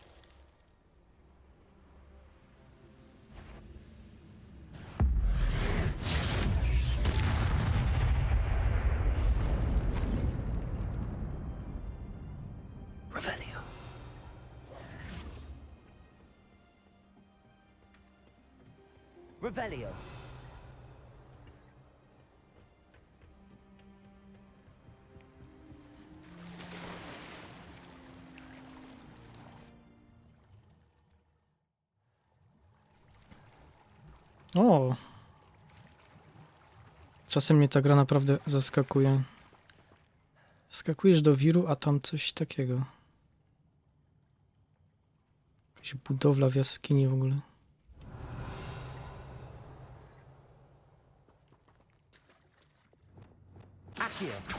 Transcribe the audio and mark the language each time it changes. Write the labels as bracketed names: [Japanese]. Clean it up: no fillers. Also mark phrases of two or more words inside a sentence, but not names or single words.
[Polish] Revelio. Revelio. O! Czasem mnie ta gra naprawdę zaskakuje. Wskakujesz do wiru, a tam coś takiego. Jakaś budowla w jaskini w ogóle. Accio.